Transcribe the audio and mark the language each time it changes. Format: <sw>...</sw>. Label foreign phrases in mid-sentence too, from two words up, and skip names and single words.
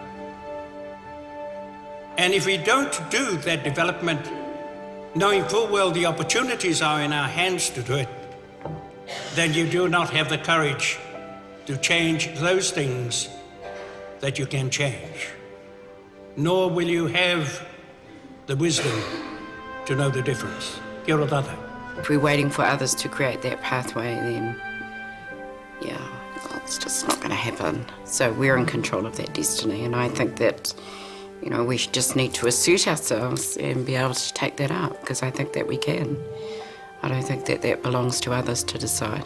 <en>And if we don't do that development, knowing full well the opportunities are in our hands to do it, then you do not have the courage to change those things that you can change. Nor will you have the wisdom to know the difference.</en> <mi>Kia ora tātou.</mi> <en>If we're waiting for others to create that pathway, then, it's just not going to happen. So we're in control of that destiny, and I think that, we just need to assert ourselves and be able to take that up, because I think that we can. I don't think that that belongs to others to decide.</en>